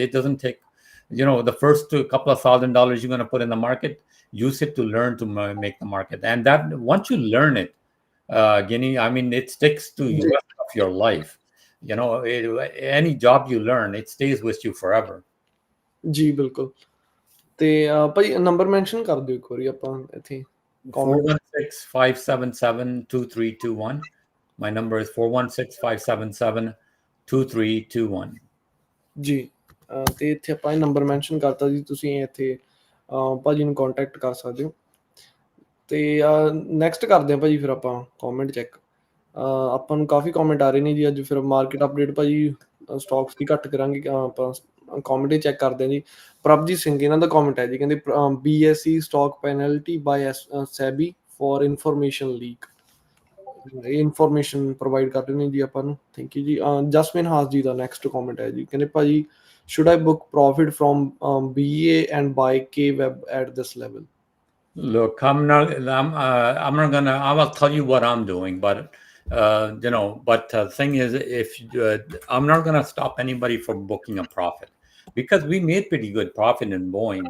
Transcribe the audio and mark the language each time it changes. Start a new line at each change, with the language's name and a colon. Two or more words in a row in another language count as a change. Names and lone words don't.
English: It doesn't take, the first couple of $1,000 you're going to put in the market, use it to learn to make the market. And that once you learn it, Guinea, I mean, it sticks to you rest of your life. Any job you learn, it stays with you forever.
Punjabi: ਜੀ ਬਿਲਕੁਲ। ਤੇ ਭਾਈ ਨੰਬਰ ਮੈਂਸ਼ਨ ਕਰ ਦਿਓ ਇੱਕ ਵਾਰੀ ਆਪਾਂ ਇੱਥੇ 416-577-2321.
English: My number is 416-577-2321.
Punjabi: ਜੀ ਤੇ ਇੱਥੇ ਆਪਾਂ ਇਹ ਨੰਬਰ ਮੈਂਸ਼ਨ ਕਰਤਾ ਜੀ, ਤੁਸੀਂ ਇੱਥੇ ਭਾਜੀ ਨੂੰ ਕੰਟੈਕਟ ਕਰ ਸਕਦੇ ਹੋ। ਤੇ ਨੈਕਸਟ ਕਰਦੇ ਹਾਂ ਭਾਜੀ ਫਿਰ ਆਪਾਂ
English: comment check.
Punjabi: ਆਪਾਂ ਨੂੰ ਕਾਫੀ ਕਮੈਂਟ ਆ ਰਹੇ ਨੇ ਜੀ ਅੱਜ। ਫਿਰ
English: market update
Punjabi: ਭਾਜੀ ਸਟਾਕਸ ਦੀ ਘੱਟ ਕਰਾਂਗੇ, ਆਪਾਂ ਕਮੈਂਟ ਹੀ ਚੈੱਕ ਕਰਦੇ ਹਾਂ ਜੀ। ਪ੍ਰਭਜੀਤ ਸਿੰਘ ਇਹਨਾਂ ਦਾ ਕਮੈਂਟ ਹੈ ਜੀ, ਕਹਿੰਦੇ
English: BSE stock penalty by SEBI for information leak.
Punjabi: ਇਹ
English: information provide
Punjabi: ਕਰ ਰਹੇ ਨੇ ਜੀ ਆਪਾਂ ਨੂੰ,
English: thank you
Punjabi: ਜੀ। ਜਸਮਿਨ ਹਾਸ ਜੀ ਦਾ ਨੈਕਸਟ ਕਮੈਂਟ ਹੈ ਜੀ, ਕਹਿੰਦੇ ਭਾਜੀ
English: should I book profit from BA and buy K-Web at this level? Look, I will tell you what I'm doing, but but the thing is, I'm not going to stop anybody from booking a profit, because we made pretty good profit in Boeing.